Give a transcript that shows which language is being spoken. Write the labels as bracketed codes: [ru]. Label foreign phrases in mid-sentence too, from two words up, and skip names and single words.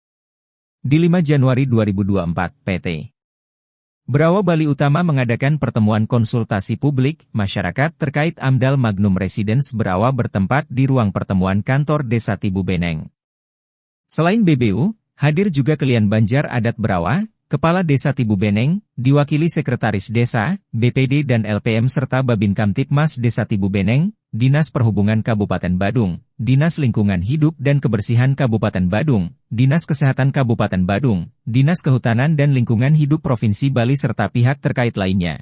[id] Di 5 Januari 2024, PT Berawa Bali Utama mengadakan pertemuan konsultasi publik masyarakat terkait AMDAL Magnum Residence Berawa bertempat di ruang pertemuan kantor Desa Tibu Beneng. Selain BBU, hadir juga Kelian Banjar Adat Berawa, Kepala Desa Tibu Beneng, diwakili Sekretaris Desa, BPD dan LPM serta Babin Kamtipmas Desa Tibu Beneng, Dinas Perhubungan Kabupaten Badung, Dinas Lingkungan Hidup dan Kebersihan Kabupaten Badung, Dinas Kesehatan Kabupaten Badung, Dinas Kehutanan dan Lingkungan Hidup Provinsi Bali serta pihak terkait lainnya.